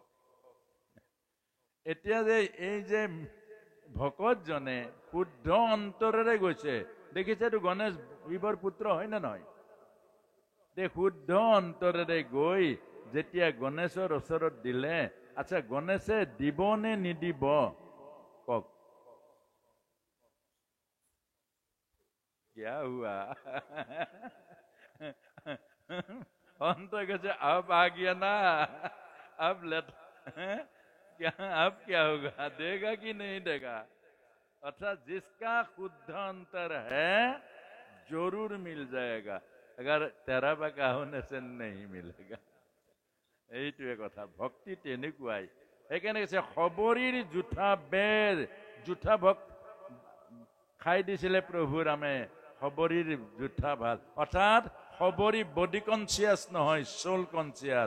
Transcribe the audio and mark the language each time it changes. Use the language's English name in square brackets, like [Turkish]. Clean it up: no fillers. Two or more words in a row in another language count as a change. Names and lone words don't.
[Assamese] এতিয়া যে এই যে ভকতজনে শুদ্ধ অন্তৰেৰে গৈছে, দেখিছে এইটো গণেশ শিৱৰ পুত্ৰ হয় নে নহয়? শুদ্ধ অন্তৰেৰে গৈ যেতিয়া গণেশৰ ওচৰত দিলে, আচ্ছা গণেশে দিব নে নিদিব কওক? [Hindi] क्या हुआ? अंत कैसे अब आ गया ना, अब अब क्या होगा? देगा कि नहीं देगा? अर्थात जिसका शुद्ध अंतर है जरूर मिल जाएगा, अगर तेरा बका होने से नहीं मिलेगा। [Assamese] এইটোৱে কথা। ভক্তি তেনেকুৱাই। সেইকাৰণে কৈছে খবৰীৰ জুঠা বেৰ, জুঠা ভক্ত খাই দিছিলে প্ৰভু ৰামে, খবৰীৰ জুঠা ভাত। অৰ্থাৎ খবৰী [English] body conscious [Assamese] নহয়, [English] soul conscious.